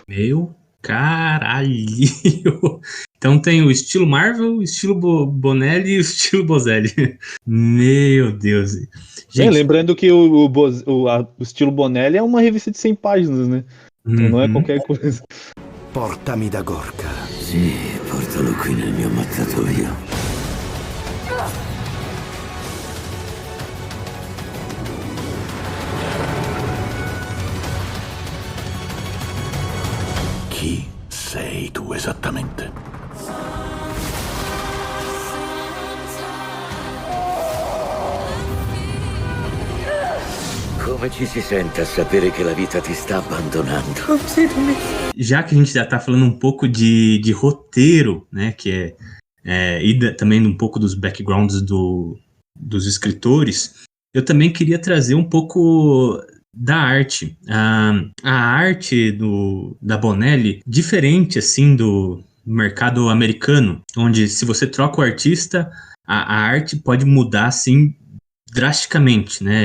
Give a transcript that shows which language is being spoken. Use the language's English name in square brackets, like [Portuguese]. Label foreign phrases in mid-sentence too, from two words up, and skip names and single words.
[Portuguese] Meu caralho! Então tem o estilo Marvel, o estilo Bonelli e o estilo Bozelli. Meu Deus. Gente, lembrando que o estilo Bonelli é uma revista de 100 páginas, né? Então não é qualquer coisa. [Italian] Portami da Gorka. Sì, portalo qui nel mio mattatoio. Chi sei tu esattamente? Come ci si sente a sapere che la vita ti sta abbandonando? [Portuguese] Já que a gente já tá falando um pouco de roteiro, né, que e também um pouco dos backgrounds dos escritores, eu também queria trazer um pouco da arte. A arte da Bonelli, diferente, assim, do mercado americano, onde se você troca o artista, a arte pode mudar, assim, drasticamente, né?